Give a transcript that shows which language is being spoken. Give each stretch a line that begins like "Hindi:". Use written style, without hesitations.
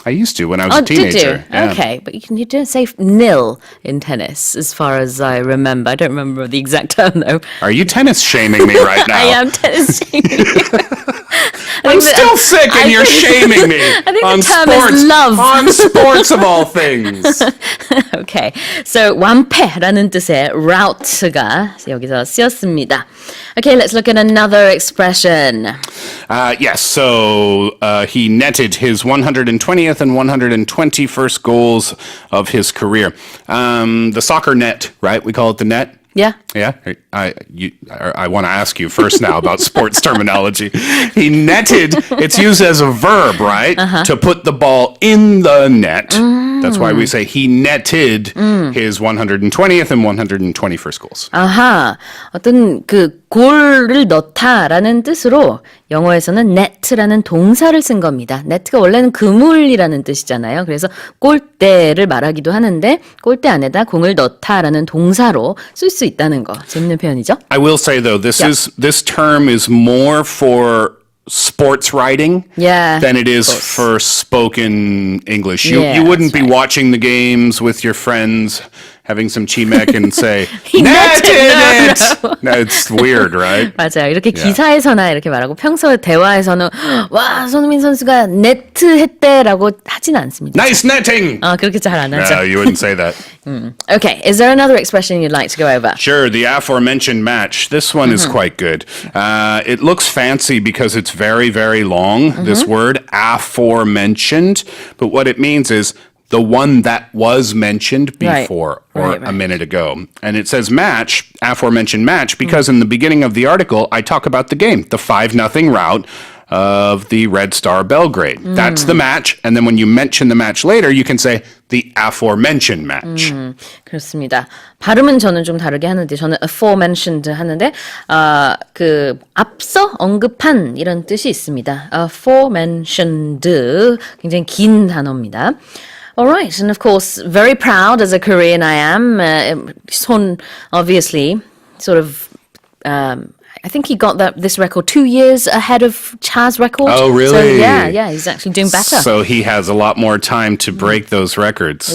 English: I used to when I was a teenager. Did you? Yeah. Okay, but you don't say nil in tennis, as far as I remember. I don't remember the exact term, though. Are you tennis shaming me right now? I am tennis shaming you. I'm still sick and you're shaming me. I think on the term sports, is love. On sports of all things. Okay, so
Korean: 완패라는 뜻의 rout가 여기서 쓰였습니다.
English: Okay, let's look at another expression. Yes, so he netted his 120th and 121st goals of his career. The soccer net, right? We call it the net. Yeah. Yeah, I want to ask you first now about sports terminology. He netted, it's used as a verb, right? To put the ball in the net. That's why we say he netted his 120th and 121st goals.
Korean: 아하, 어떤 그 골을 넣다라는 뜻으로 영어에서는 net라는 동사를 쓴 겁니다. net가 원래는 그물이라는 뜻이잖아요. 그래서 골대를 말하기도 하는데 골대 안에다 공을 넣다라는 동사로 쓸 수 있다는 거. 재밌는 표현이죠?
English: I will say though, this term is more for sports writing than it is for spoken English. You wouldn't be watching the games with your friends, having some chimek and say, netted it! No, it's weird, right?
Korean: 맞아요. 이렇게 기사에서나 이렇게 말하고 평소 대화에서는 와, 손흥민 선수가 네트 했대라고 하진 않습니다.
English: Nice netting!
Korean: 그렇게 잘 안 하죠.
English: No, you wouldn't say that. Okay, is there another expression you'd like to go over? Sure, the aforementioned match. This one is quite good. It looks fancy because it's very, very long, this word, aforementioned. But what it means is the one that was mentioned before or a minute ago. And it says match, aforementioned match, because in the beginning of the article, I talk about the game, the 5-0 rout of the Red Star Belgrade. That's the match. And then when you mention the match later, you can say the aforementioned match.
Korean: 그렇습니다. 발음은 저는 좀 다르게 하는데 저는 aforementioned 하는데 그 앞서 언급한 이런 뜻이 있습니다. aforementioned 굉장히 긴 단어입니다.
English: All right, and of course, very proud as a Korean I am. Son, obviously, sort of, I think he got this record 2 years ahead of Cha's record. Oh, really? So, yeah, he's actually doing better. So he has a lot more time to break those records.